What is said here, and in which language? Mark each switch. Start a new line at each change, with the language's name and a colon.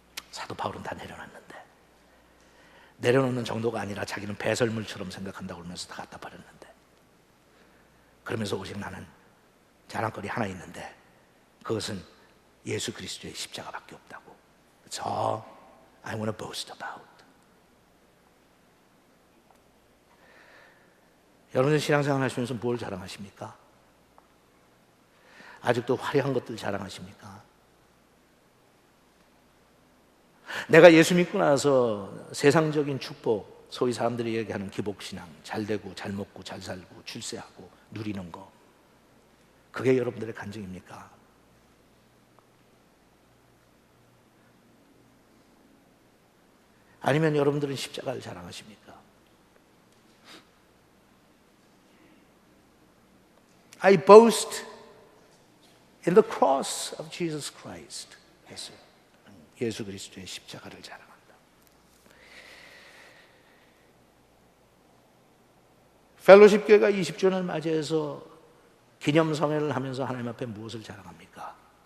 Korean: 사도 바울은 다 내려놨는데, 내려놓는 정도가 아니라 자기는 배설물처럼 생각한다고 그러면서 다 갖다 버렸는데, 그러면서 오직 나는 자랑거리 하나 있는데 그것은 예수 그리스도의 십자가밖에 없다고.
English: That's all I want to boast about.
Korean: 여러분들 신앙생활 하시면서 뭘 자랑하십니까? 아직도 화려한 것들 자랑하십니까? 내가 예수 믿고 나서 세상적인 축복, 소위 사람들이 얘기하는 기복신앙, 잘 되고 잘 먹고 잘 살고 출세하고 누리는 거, 그게 여러분들의 간증입니까? 아니면 여러분들은 십자가를 자랑하십니까?
English: I boast in the cross of Jesus Christ.
Korean: 했어요. 예수 그리스도의 십자가를 자랑한다. 펠로십 교회가 20주년을 맞이해서 기념성회를 하면서 하나님 앞에 무엇을 자랑합니까?